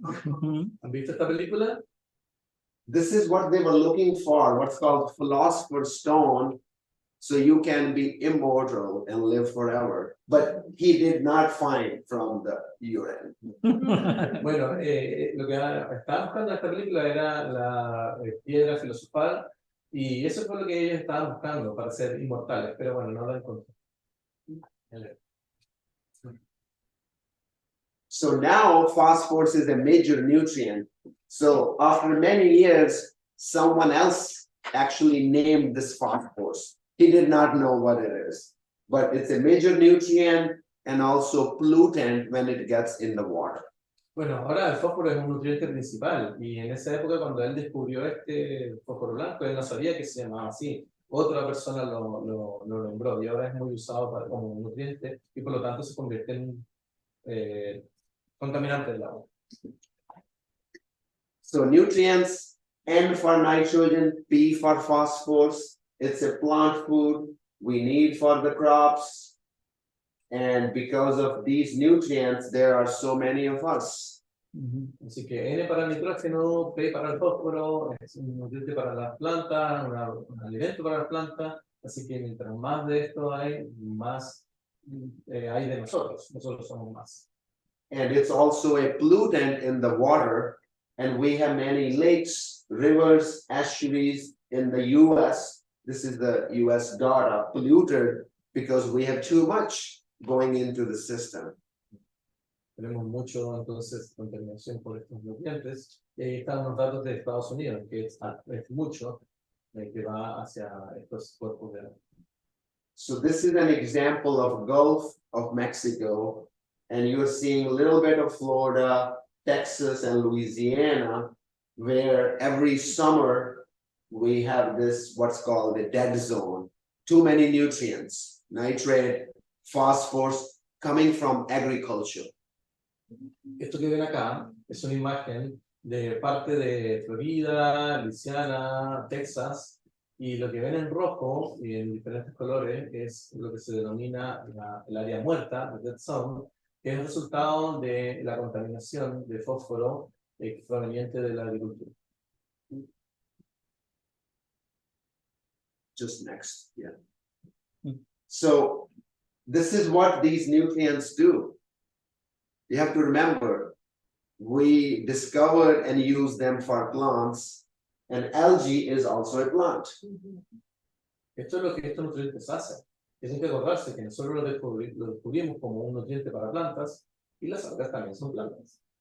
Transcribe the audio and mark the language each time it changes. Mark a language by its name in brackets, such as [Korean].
[Spanish] ¿Han visto esta película? [English] This is what they were looking for, what's called philosopher's stone, so you can be immortal and live forever. But he did not find from the urine. [Spanish] Bueno, lo que estaban buscando en esta película era la piedra filosofal, y eso fue lo que ellos estaban buscando para ser inmortales, pero bueno, no lo encontré. [English] So now phosphorus is a major nutrient. So after many years, someone else actually named this phosphorus. He did not know what it is, but it's a major nutrient and also pollutant when it gets in the water. [Spanish] Bueno, ahora el fósforo es un nutriente principal, y en esa época cuando él descubrió este fósforo blanco, él no sabía que se llamaba así. Otra persona lo nombró, y ahora es muy usado como un nutriente, y por lo tanto se convierte en contaminante del agua. [English] So nutrients, N for nitrogen, P for phosphorus. It's a plant food we need for the crops. And because of these nutrients, there are so many of us. [Spanish] Así que N para el nitrógeno, P para el fósforo, es un nutriente para las plantas, un alimento para las plantas. Así que mientras más de esto hay, más hay de nosotros. Nosotros somos más. [English] And it's also a pollutant in the water. And we have many lakes, rivers, estuaries in the US. This is the US data, polluted because we have too much going into the system. [Spanish] Tenemos mucho, entonces, contaminación por estos nutrientes. Y ahí están los datos de Estados Unidos, que es mucho que va hacia estos cuerpos de agua. [English] So this is an example of Gulf of Mexico, and you're seeing a little bit of Florida, Texas, and Louisiana, where every summer we have this, what's called the dead zone. Too many nutrients, nitrate, phosphorus, coming from agriculture. [Spanish] Esto que ven acá es una imagen de parte de Florida, Luisiana, Texas, y lo que ven en rojo y en diferentes colores es lo que se denomina el área muerta, [English] the dead zone, [Spanish] que es el resultado de la contaminación de fósforo proveniente de la agricultura. [English] Just next, yeah. So this is what these nutrients do. You have to remember, we discovered and used them for plants, and algae is also a plant. [Spanish] Esto es lo que estos nutrientes hacen. Tienen que acordarse que nosotros lo descubrimos como un nutriente para plantas, y las algas también son plantas.